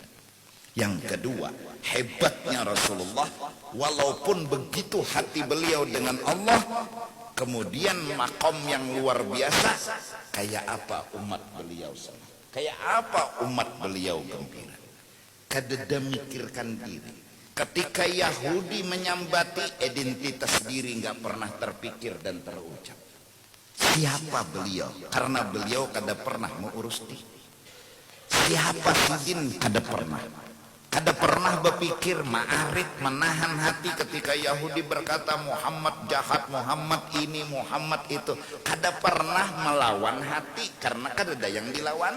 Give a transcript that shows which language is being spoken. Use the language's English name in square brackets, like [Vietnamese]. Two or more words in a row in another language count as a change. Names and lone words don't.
[Indonesian] Yang kedua, hebatnya Rasulullah, walaupun begitu hati beliau dengan Allah, kemudian makom yang luar biasa, kayak apa umat beliau senang, kayak apa umat beliau gembira. [Banjar] Kada mikirkan diri. [Indonesian] Ketika Yahudi menyambati, identitas diri nggak pernah terpikir dan terucap. Siapa beliau? Karena beliau kada pernah mengurus diri. [Banjar] Siapa sidin? Kada pernah. [Indonesian] Kada pernah berpikir, ma'arif, menahan hati ketika Yahudi berkata Muhammad jahat, Muhammad ini, Muhammad itu. [Banjar] Kada pernah melawan hati, karena kada ada yang dilawani.